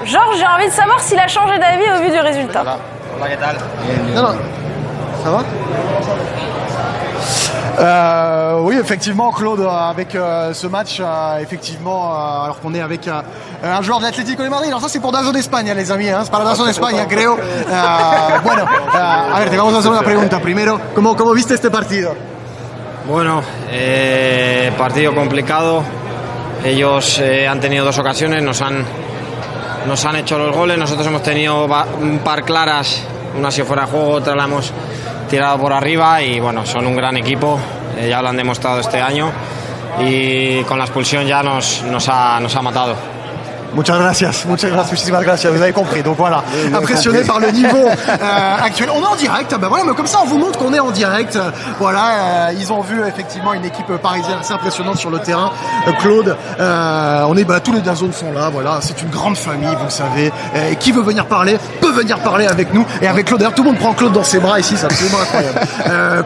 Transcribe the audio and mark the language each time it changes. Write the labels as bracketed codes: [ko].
[fr] Georges, j'ai envie de savoir s'il a changé d'avis au vu du résultat. Non. Ça va Oui, effectivement, Claude, avec ce match, effectivement, alors qu'on est avec un joueur de l'Atlético de Madrid. Alors ça, c'est pour Dazón España, les amis, ¿eh? [es] Es para Dazón España, creo. Bueno, a ver, te vamos a hacer una pregunta. Primero, ¿cómo viste este partido? Bueno, partido complicado. Ellos han tenido dos ocasiones, nos han hecho los goles. Nosotros hemos tenido un par claras. Una ha sido fuera de juego, otra la hemos tirado por arriba. Y bueno, son un gran equipo. Ya lo han demostrado este año. Y con la expulsión ya nos ha matado. Muchas gracias, muchísimas gracias, [fr] vous avez compris. Donc voilà, impressionné par le niveau actuel. On est en direct, ben voilà, mais comme ça on vous montre qu'on est en direct. Voilà, ils ont vu effectivement une équipe parisienne assez impressionnante sur le terrain. Claude, on est, tous les Dazón sont là, voilà, c'est une grande famille, vous le savez. Et qui veut venir parler, peut venir parler avec nous. Et avec Claude, d'ailleurs tout le monde prend Claude dans ses bras ici, c'est absolument incroyable.